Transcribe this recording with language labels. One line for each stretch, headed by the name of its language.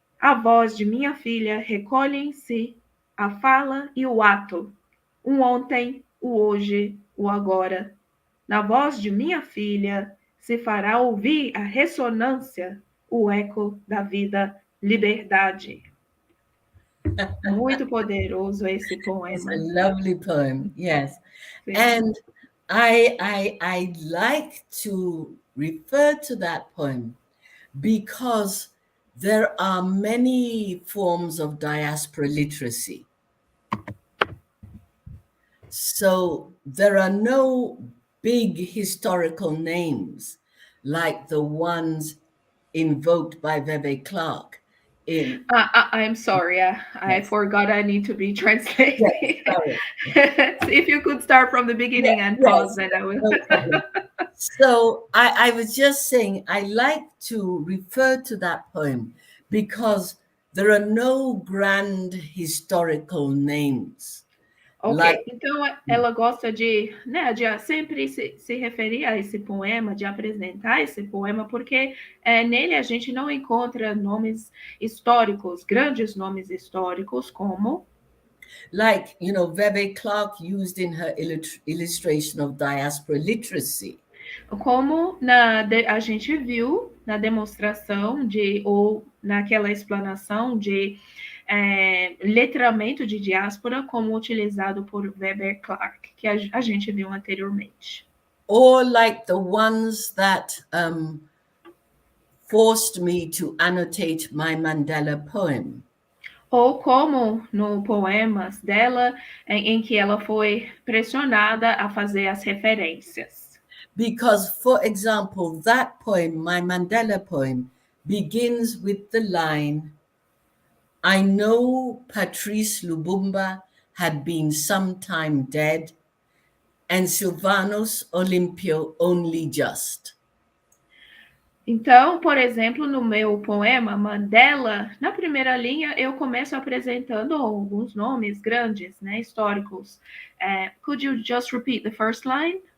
Portuguese: A voz de minha filha recolhe em si a fala e o ato, o ontem, o hoje, o agora. Na voz de minha filha se fará ouvir a ressonância, o eco da vida, liberdade. Muito poderoso esse poema.
English: It's a lovely poem, yes.
Portuguese: Sim.
English: And I like to refer to that poem because there are many forms of diaspora literacy. So there are no big historical names like the ones invoked by Veve Clark. I'm sorry, I forgot I need to be translating. Yes, sorry. If you could start from the beginning and pause, then I will. No problem. So I was just saying, I like to refer to that poem because there are no grand historical names. Ok, Like,
Portuguese: então ela gosta de, né, de sempre se referir a esse poema, de apresentar esse poema, porque nele a gente não encontra nomes históricos, grandes nomes históricos, como
English: like, you know, Veve Clark used in her illustration of diaspora literacy.
Portuguese: Como a gente viu na demonstração ou naquela explanação de letramento de diáspora, como utilizado por Weber Clark, que a gente viu anteriormente.
English: Or like the ones that forced me to annotate my Mandela poem.
Portuguese: Ou como no poemas dela, em que ela foi pressionada a fazer as referências.
English: Because, for example, that poem, my Mandela poem, begins with the line, I know Patrice Lumumba had been some time dead, and Silvanus Olympio only just.
Portuguese: Então, por exemplo, no meu poema Mandela, na primeira linha eu começo apresentando alguns nomes grandes, né, históricos.
English: Could you just repeat the first line?